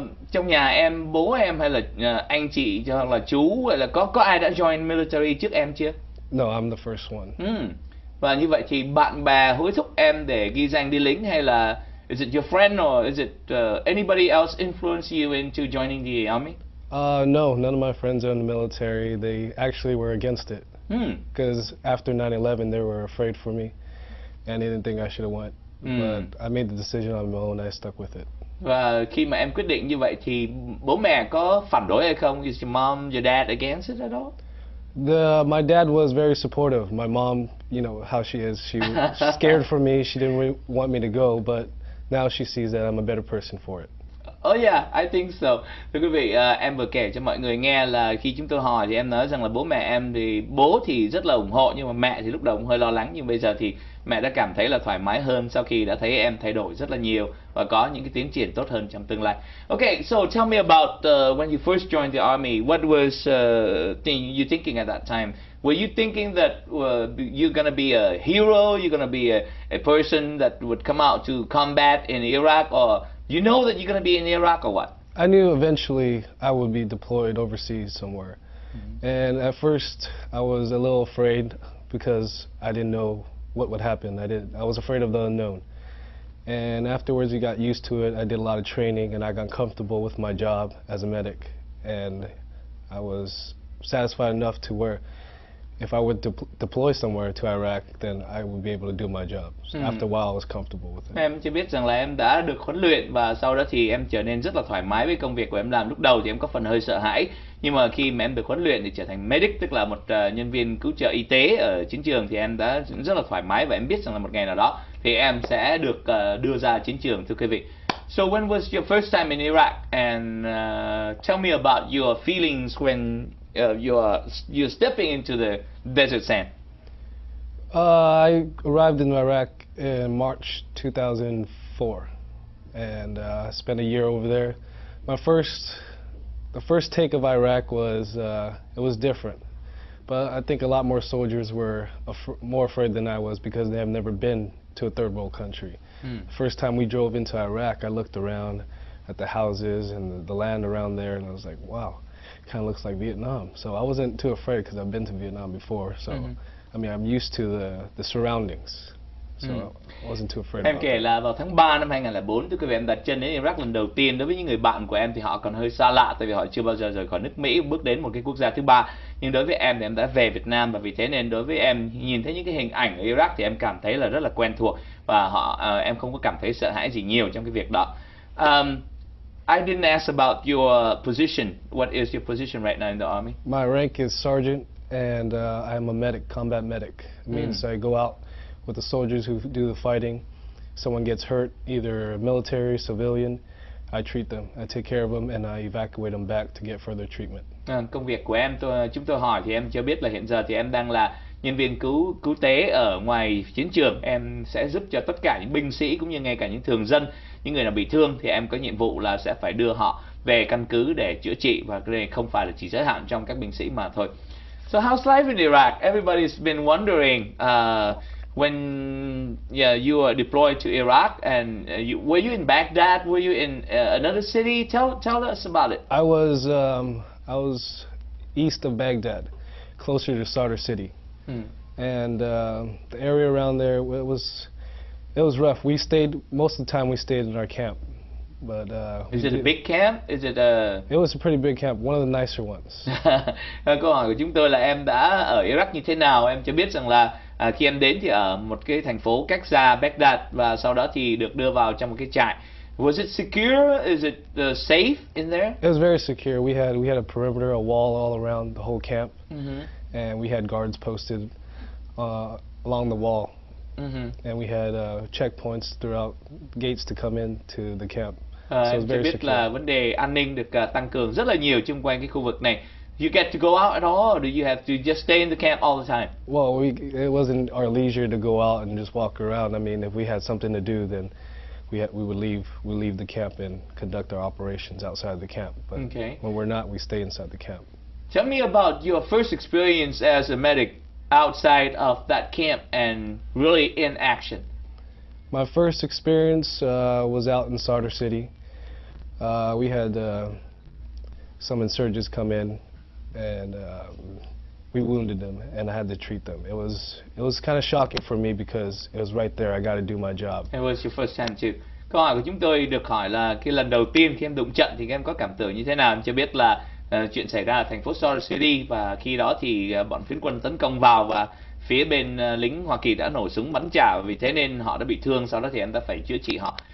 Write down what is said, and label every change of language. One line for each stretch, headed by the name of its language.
Vietnamese: Trong nhà em, bố em hay là anh chị hoặc là chú hay là có ai đã
English: join military
Vietnamese: trước em chưa?
English: No, I'm the first one.
Vietnamese: Và như vậy thì bạn bè hối thúc em để ghi danh đi lính hay là
English: is it your friend or is it anybody else influence you into joining the army? No, none of my friends are in the military. They actually were against it. Because after 9/11 they were afraid for me and they didn't think I should have went. But I made the decision on my own and I stuck with it.
Vietnamese: Và khi mà em quyết định như vậy thì bố mẹ có phản đối hay không?
English: Is your mom, your dad against it at all? My dad was very supportive. My mom, you know how she is. She's scared for me. She didn't really want me to go, but now she sees that I'm a better person for it. Oh yeah, I think so.
Vietnamese: Thưa quý vị, em vừa kể cho mọi người nghe là khi chúng tôi hỏi thì em nói rằng là bố mẹ em thì bố thì rất là ủng hộ nhưng mà mẹ thì lúc đầu cũng hơi lo lắng, nhưng bây giờ thì mẹ đã cảm thấy là thoải mái hơn sau khi đã thấy em thay đổi rất là nhiều và có những cái tiến triển tốt hơn trong tương lai.
English: Okay, so tell me about when you first joined the army. What was you thinking at that time? Were you thinking that you're gonna be a hero? You're gonna be a person that would come out to combat in Iraq, or you know that you're gonna be in Iraq or what? I knew eventually I would be deployed overseas somewhere. And at first I was a little afraid because I didn't know what would happen. I was afraid of the unknown. And afterwards we got used to it. I did a lot of training and I got comfortable with my job as a medic. And I was satisfied enough to where if I would deploy somewhere to Iraq, then I would be able to do my job. So after a while I was comfortable with it.
Vietnamese: Em chỉ biết rằng là em đã được huấn luyện và sau đó thì em trở nên rất là thoải mái với công việc của em làm. Lúc đầu thì em có phần hơi sợ hãi, Nhưng mà khi mà em được huấn luyện để trở thành medic, tức là một nhân viên cứu trợ y tế ở chiến trường, thì em đã rất là thoải mái và em biết rằng là một ngày nào đó thì em sẽ được đưa ra chiến trường, thưa quý vị.
English: So when was your first time in Iraq, and tell me about your feelings when you're stepping into the desert sand? I arrived in Iraq in March 2004, and I spent a year over there. The first take of Iraq was it was different, but I think a lot more soldiers were more afraid than I was because they have never been to a third world country. The first time we drove into Iraq, I looked around at the houses and the land around there, and I was like, wow, it kind of looks like Vietnam. So I wasn't too afraid because I've been to Vietnam before. So I mean, I'm used to the surroundings, so I wasn't too afraid.
Vietnamese: Em kể là vào tháng 3 năm 2004, thưa quý vị, em đặt chân đến Iraq lần đầu tiên. Đối với những người bạn của em thì họ còn hơi xa lạ, tại vì họ chưa bao giờ rời khỏi nước Mỹ, bước đến một cái quốc gia thứ ba. Nhưng đối với em thì em đã về Việt Nam, và vì thế nên đối với em, nhìn thấy những cái hình ảnh ở Iraq thì em cảm thấy là rất là quen thuộc, và em không có cảm thấy sợ hãi gì nhiều trong cái việc đó.
English: I didn't ask about your position. What is your position right now in the army? My rank is sergeant, and I'm a medic, combat medic. It means I go out with the soldiers who do the fighting. Someone gets hurt, either military, civilian, I treat them. I take care of them and I evacuate them back to get further treatment.
Vietnamese: Công việc của em, chúng tôi hỏi thì em cho biết là hiện giờ thì em đang là nhân viên cứu tế ở ngoài chiến trường. Em sẽ giúp cho tất cả những binh sĩ cũng như ngay cả những thường dân, những người nào bị thương thì em có nhiệm vụ là sẽ phải đưa họ về căn cứ để chữa trị, và cái này không phải là chỉ giới hạn trong các binh sĩ mà thôi.
English: So how's life in Iraq? Everybody's been wondering when you were deployed to Iraq, and were you in Baghdad? Were you in another city? Tell us about it. I was east of Baghdad, closer to Sadr City, and the area around there, it was rough. Most of the time we stayed in our camp. But is it a big camp? Is it a? It was a pretty big camp, one of the nicer ones.
Vietnamese: Câu hỏi của chúng tôi là em đã ở Iraq như thế nào? Em cho biết rằng là khi em đến thì ở một cái thành phố cách xa Baghdad, và sau đó thì được đưa vào trong một cái trại.
English: Was it secure? Is it safe in there? It was very secure. We had a perimeter, a wall all around the whole camp, and we had guards posted along the wall. And we had checkpoints throughout, gates to come in to the camp. So it was very
Vietnamese: biết
English: secure.
Vietnamese: là vấn đề an ninh được tăng cường rất là nhiều chung quanh cái khu vực này.
English: You get to go out at all, or do you have to just stay in the camp all the time? Well, it wasn't our leisure to go out and just walk around. I mean, if we had something to do, then we would leave the camp and conduct our operations outside the camp. But when we're not, we stay inside the camp. Tell me about your first experience as a medic outside of that camp and really in action. My first experience was out in Sadr City. We had some insurgents come in, and we wounded them, and I had to treat them. It was kind of shocking for me because it was right there. I got to do my job. It was your first time too.
Vietnamese: Câu hỏi của chúng tôi được hỏi là cái lần đầu tiên khi em đụng trận thì em có cảm tưởng như thế nào? Em chưa biết là chuyện xảy ra ở thành phố Sadr City, và khi đó thì bọn phiến quân tấn công vào và phía bên lính Hoa Kỳ đã nổ súng bắn trả, vì thế nên họ đã bị thương. Sau đó thì em đã phải chữa trị họ.